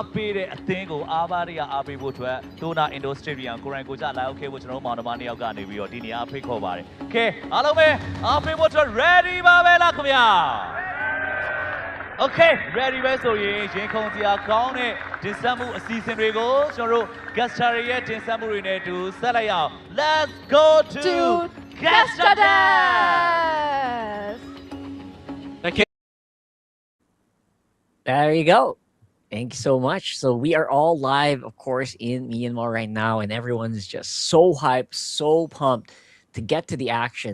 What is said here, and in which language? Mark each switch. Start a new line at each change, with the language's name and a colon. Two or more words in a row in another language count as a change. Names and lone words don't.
Burmese: ပေးတဲ့အသင်းကိုအားပါးတွေကအားပေးဖို့အတွက် Thuwunna Indoor Stadium ကိုရိုင်းကိုချလာရောက်ခဲ့ဖို့ကျွန်တော်တို့မောင်နှမ2ယောက်ကနေပြီးတော့ဒီနေရာဖိတ်ခေါ်ပါတယ်။ Okay အားလုံးပဲအားပေးဖို့အတွက် ready ပါပဲလားခင်ဗျာ။
English: Okay, ready
Burmese: ပဲဆိုရင်ရင်ခုန်စရာကောင်းတဲ့တင်ဆက်မှုအစီအစဉ်တွေကိုကျွန်တော်တို့
English: guest star
Burmese: ရဲ့တင်ဆက်မှုတွေနဲ့အတူဆက်လိုက်ရအောင်
English: Let's go to guest stars. Okay. There you go. Thank you so much. So we are all live, of course, in Myanmar right now, and everyone's just so hyped, so pumped to get to the action.